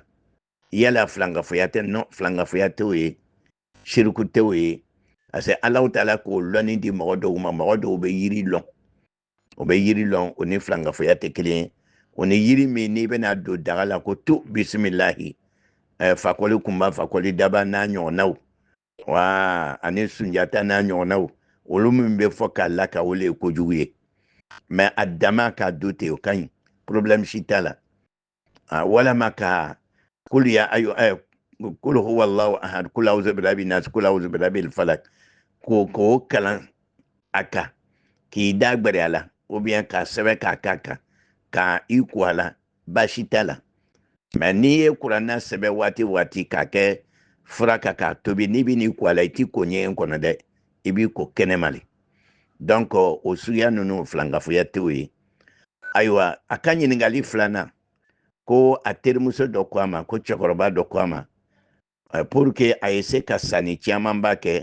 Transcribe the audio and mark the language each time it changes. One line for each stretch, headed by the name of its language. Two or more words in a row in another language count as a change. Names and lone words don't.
Bambara: Yala filankafoya tɛ non filankafoya tɛ o ye shiriku tɛ o ye parce que Alahu Taala k'o lɔnni di mɔgɔ dɔw ma mɔgɔ dɔw bɛ yiri lɔn o bɛ yiri lɔn o ni filankafoya tɛ kelen ye o ni yiri min n'i bɛna don daga la ko tu bisimilahi fakɔli kunba fakɔli daba n'a ɲɔgɔnnaw wa ani sunjata n'a ɲɔgɔnnaw olu min bɛ fɔ k'a la ka o le ye kojugu ye mais a dama k'a don ten o ka ɲi problème si t'a la walama ka kul
Arabic: هو الله أحد قل أعوذ برب الناس قل أعوذ برب الفلق
Bambara: k'o kalan a kan k'i da gbɛrɛ a la
French: ou bien
Bambara: k'a sɛbɛn k'a k'a kan ka i ko a la baasi t'a la mais n'i ye kuranna sɛbɛn waati k'a kɛ fura kan k'a tobi n'i bɛ n'i ko a la i t'i ko ɲɛgɛn kɔnɔ dɛ i b'i ko kɛnɛma le donc o suguya ninnu filankafoya tɛ o ye ayiwa a ka ɲininkali filanan ko a terimuso dɔ ko a ma ko cɛkɔrɔba dɔ ko a ma
French: pour que
Bambara: a ye se ka sanni camanba kɛ